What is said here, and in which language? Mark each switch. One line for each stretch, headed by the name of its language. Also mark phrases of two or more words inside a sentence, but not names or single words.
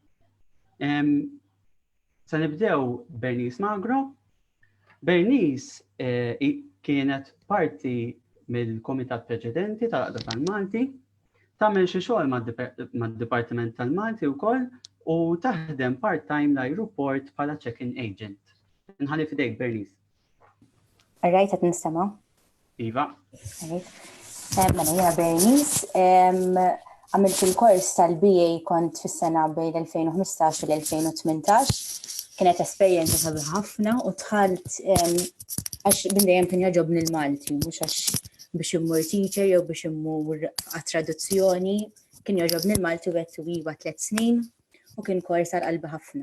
Maltese: Se nibdew Bernice Magro. Bernice kienet parti mill-Komitat Preċedenti tal-Għaqda tal-Malti, tagħmel xi xogħol mad-Dipartiment tal-Malti wkoll u taħdem part-time l-ajruport bħala
English: check-in agent.
Maltese: Nħalli fidejk, Bernice. Alright, qed nistema'. Iva. Mela jiena Bernice, għamilt il-kors tal-BA kont fis-sena bejn 2015 u l-2018. Kienet esperjenza sabiħ ħafna u dħalt għax bindejjem kien jogħġobni l-Malti, mhux għax biex immur teacher jew biex immur għat-traduzzjoni, kien jogħġobni l-Malti u għedt iva 3 snin u kien kors għal-qalbi ħafna.